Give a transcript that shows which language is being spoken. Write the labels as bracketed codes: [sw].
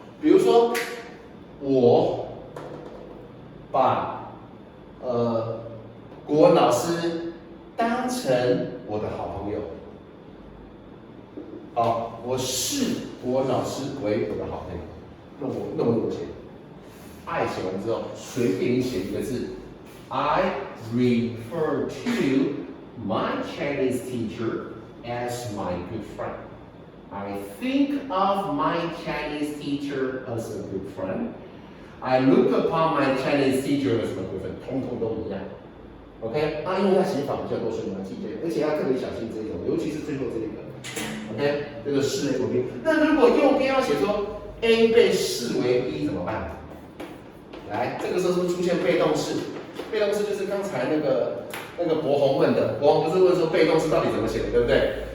[zh] 比如说，我把国文老师当成我的好朋友。好，我视国文老师为我的好朋友。那我那么多钱，爱写完之后，随便你写一个字 [en] ，I refer to my Chinese teacher as my good friend. I think of my Chinese teacher as a good friend. I look upon my Chinese teacher as my good friend. [zh] 通通都一样。 OK， 因为它写法比较多，所以你要记这个，而且要特别小心这种，尤其是最后这个。 OK， 这个视为左边。那如果右边要写说 A 被视为 B 怎么办？来，这个时候是不是出现被动式？被动式就是刚才那个博宏问的，博宏不是问说被动式到底怎么写的，对不对？